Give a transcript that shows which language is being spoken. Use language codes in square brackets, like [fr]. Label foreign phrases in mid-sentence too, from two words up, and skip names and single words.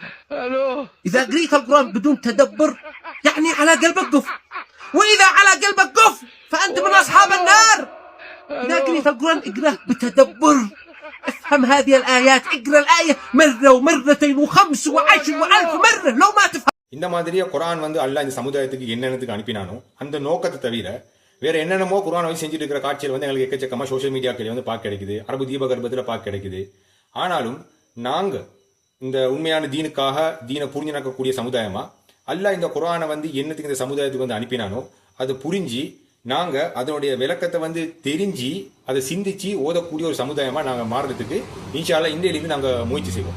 [ar] إذا قريت القرآن بدون تدبر يعني على قلبك قفل، وإذا على قلبك قفل فأنت من أصحاب النار. إذا قريت القرآن اقرأه بتدبر، افهم هذه الآيات، اقرأ الآية مرة ومرتين و5 و10 و1000 مرة لو ما تفهم. [ta] இந்த மாதிரியே குர்ஆன் வந்து அல்லாஹ் இந்த சமுதாயத்துக்கு என்னென்னத்துக்கு அனுப்பினானோ அந்த நோக்கத்தை தவிர வேற என்னென்னமோ குர்ஆன் வச்சு செஞ்சுட்டு இருக்கிற காட்சிகள் வந்து எங்களுக்கு எக்கச்சக்கமா [en] social medias [ta] வந்து பார்க்க கிடைக்குது, அரபு தீபகற்பத்தில் பார்க்க கிடைக்குது. ஆனாலும் நாங்க இந்த உண்மையான தீனுக்காக தீனை புரிஞ்சு நடக்கக்கூடிய சமுதாயமா அல்லாஹ் இந்த குர்ஆனை வந்து என்னத்துக்கு இந்த சமுதாயத்துக்கு வந்து அனுப்பினானோ அதை புரிஞ்சு நாங்க அதனுடைய விளக்கத்தை வந்து தெரிஞ்சு அதை சிந்திச்சு ஓதக்கூடிய ஒரு சமுதாயமா நாங்க மாறுறதுக்கு [ar] إن شاء الله [ta] இந்தியிலிருந்து நாங்க முயற்சி செய்வோம்.